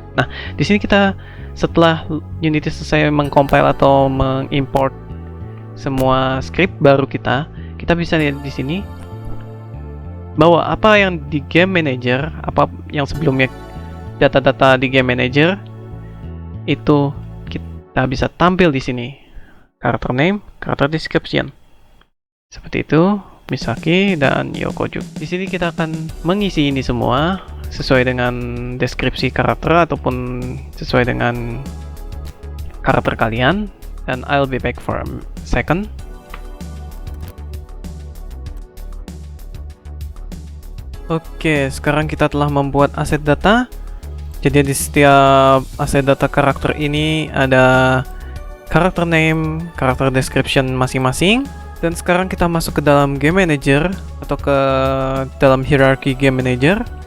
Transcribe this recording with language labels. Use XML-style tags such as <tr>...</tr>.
<id>Nah, di sini kita setelah Unity selesai mengcompile atau mengimport semua script baru kita bisa lihat di sini bahwa apa yang di Game Manager, apa yang sebelumnya data-data di Game Manager itu kita bisa tampil di sini.</id> <en>Character name, character description.</en> <id>Seperti itu, Misaki dan Yokoju. Di sini kita akan mengisi ini semua sesuai dengan deskripsi karakter ataupun sesuai dengan karakter kalian.</id> <en>Dan I'll be back for a second.</en> <id>Oke, sekarang kita telah membuat aset data. Jadi di setiap aset data karakter ini ada karakter name, karakter description masing-masing. Dan sekarang kita masuk ke dalam Game Manager atau ke dalam hierarchy Game Manager.</id>